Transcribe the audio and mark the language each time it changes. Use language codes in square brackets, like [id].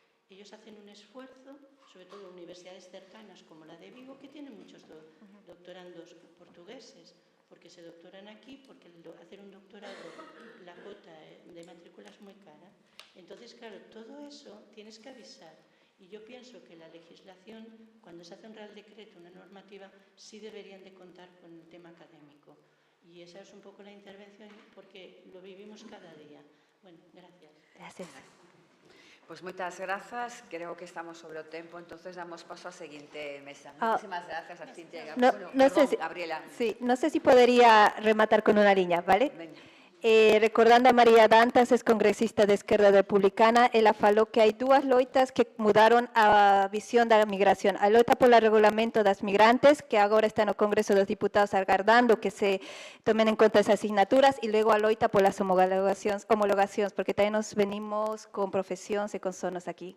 [es] Ellos hacen un esfuerzo, sobre todo en universidades cercanas como la de Vigo, que tienen muchos doctorandos portugueses, porque se doctoran aquí, porque hacer un doctorado, la cuota de matrícula es muy cara. Entonces, claro, todo eso tienes que avisar. Y yo pienso que la legislación, cuando se hace un Real Decreto, una normativa, sí deberían de contar con el tema académico. Y esa es un poco la intervención, porque lo vivimos cada día. Bueno, gracias. Gracias. [gl] Pois moitas grazas, creo que estamos sobre o tempo, entonces damos paso á seguinte mesa. Ah. [es] Muchísimas gracias a Cintia. No, Bueno, no sé si, Gabriela. sí, no sé si podría rematar con una línea, ¿vale? [gl] Veña. Recordando a María Dantas, [es] es congresista de Esquerda Republicana, [gl] ela falou que hai dúas loitas que mudaron a visión da migración. A loita polo regulamento das migrantes, que agora está no Congreso dos Diputados agardando que se tomen en conta esas asignaturas, e logo a loita polas homologacións, porque tamén nos venimos con profesións e con sonos aquí.